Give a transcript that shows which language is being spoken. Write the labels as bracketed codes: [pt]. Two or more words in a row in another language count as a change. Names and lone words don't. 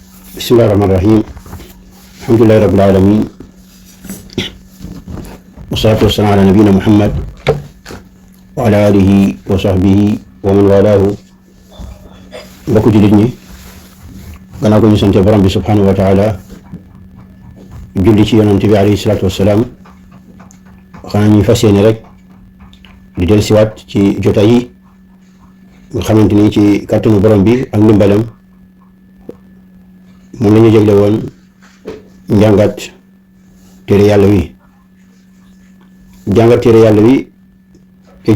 [ar] بسم الله الرحمن الرحيم. الحمد لله رب العالمين. والصلاة والسلام على نبينا محمد وعلى آله وصحبه ومن والاه. [wo] Mbokk jullit ñi, gannaaw ko ñu sante borom bi [ar] سبحانه وتعالى, [wo] julli ci yonent bi [ar] عليه الصلاة والسلام, [wo] xanaa ñuy fas yéene rek di dellusiwaat ci jotaay yi nga xamante ni ci kàttanu borom bi ak ndimbalam moom la ñu jégle woon njàngat téere yàlla wi te